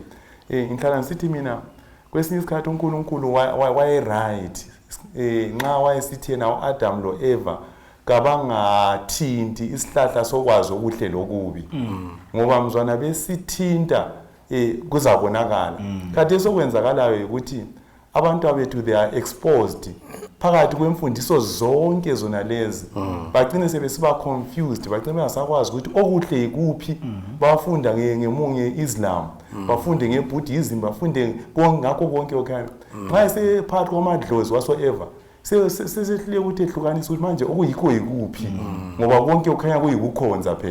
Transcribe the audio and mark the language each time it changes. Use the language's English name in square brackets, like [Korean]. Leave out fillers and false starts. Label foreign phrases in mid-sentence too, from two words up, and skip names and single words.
[North Ndebele] Ngihlala ngisithi mina kwesinye isikhathi uNkulunkulu waye right nxa wayesithi yena uAdam lo Eva kabangathinti isihlahla sokwazi okuhle lokubi ngoba mzwana besithinta kuzabonakala. Kanti sokwenzakalayo ukuthi abantu abethu [English] they are exposed [North Ndebele] phakathi kwemfundiso zonke zona lezi. Bagcine sebesiba confused, bagcine bengasakwazi ukuthi okuhle ikuphi. Bafunda ngemunye Islam, bafunde ngeBuddhism, bafunde ngakho konke okhaya. Nxa sephakathi kwamadlozi waso-Eva sesehlule ukuthi ehlukanisa ukuthi manje okuyikho ikuphi ngoba konke okhanya kuyikukhonza phela.